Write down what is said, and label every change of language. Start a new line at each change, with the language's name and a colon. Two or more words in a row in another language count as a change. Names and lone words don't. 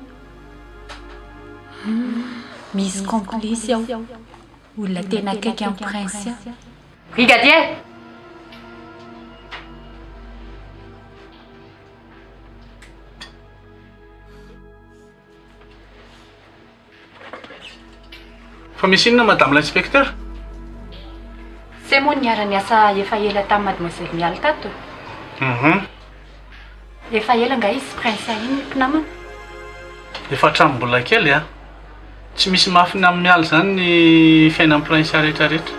Malagasy: Misy complice ao olona tena akaiky amin'ny prince. Brigadier! Fa misy inona
French: madame l'inspecteur?
Malagasy: C'est moa niara-ny asa efa ela tamin'ny mademoiselle mialy tato. Efa ela nga izy prince iny mpinamana. Efa hatramin'ny mbola kely Tsy misy mafina amin'ny mialy zany ny fiainan'ny prince rehetrarehetra.